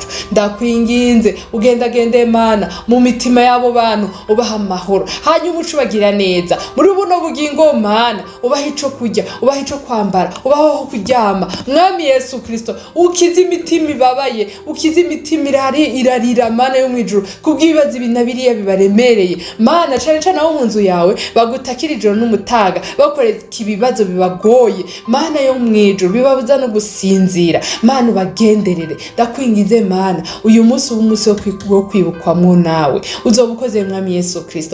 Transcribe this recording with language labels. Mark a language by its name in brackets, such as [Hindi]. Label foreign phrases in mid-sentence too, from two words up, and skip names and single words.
[Rundi] Ndakwinginze ugendagende Mana mu mitima y'abo bantu, ubaha amahoro, hanyuma ucubagira neza muri buno bugingo Mana. Ubaha ico kurya, ubaha ico kwambara, ubaha aho kuryama Mwami Yesu Kristo. Ukize imitima ibabaye, ukize imitima irarira Mana yo mwijuru kubw'ibibazo ibinabiriya bibaremereye Mana, cane cane aho mu nzu yawe bagutakira ijoro n'umutaga bakoreka ibibazo bibagoye Mana yo mwijuru, bibabuza no gusinzira Mana. Ubagenderere ndakwingize Mana, uyu munsi umunsi wo kwibukwamwo nawe uzobukoze Mwami Yesu Kristo.